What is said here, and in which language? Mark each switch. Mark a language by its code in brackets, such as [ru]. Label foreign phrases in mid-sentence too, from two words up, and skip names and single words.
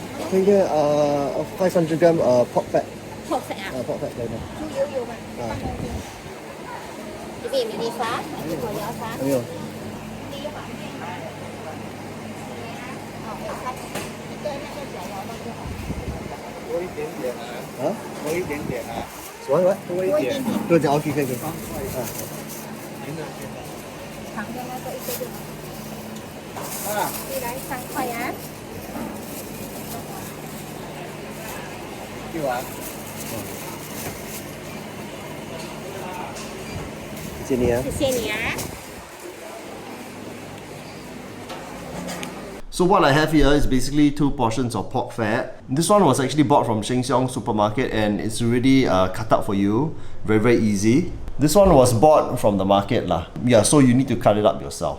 [en] Can you get 500 gram pork fat? pork fat Pork fat [vi] đây này. Chú yếu nhiều mà. Cái gì [en] mini sauce? [vi] Cái gì nhỏ sauce? Nhiều. Hả? [zh] 多一点点啊， [en] What? What? [zh] 多一点。多一点 OK 可以可以。长的那个一个就好。啊，你来3块啊。一碗。谢谢你啊。谢谢你啊。 [en] So what I have here is basically 2 portions of pork fat. This one was actually bought from Sheng Siong supermarket and it's already cut up for you. Very easy. This one was bought from the market lah. Yeah, so you need to cut it up yourself.